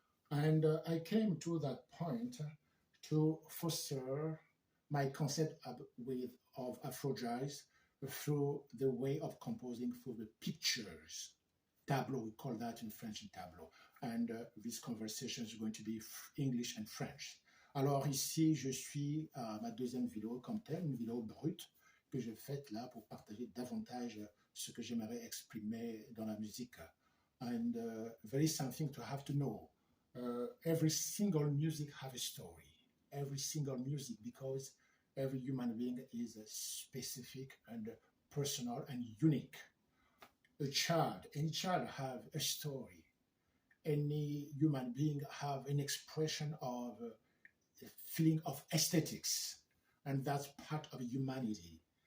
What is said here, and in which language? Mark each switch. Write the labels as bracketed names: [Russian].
[English] And I came to that point to foster my concept of Afro jazz through the way of composing through the pictures. Tableau, we call that in French, tableau. And this conversation is going to be English and French. [French] Alors ici, je suis à ma deuxième vidéo comme telle, une vidéo brute que j'ai faite là pour partager davantage ce que j'aimerais exprimer dans la musique. [English] And there is something to have to know. Every single music has a story. Every single music, because every human being is specific and personal and unique. Any child have a story. Any human being have an expression of a feeling of aesthetics, and that's part of humanity.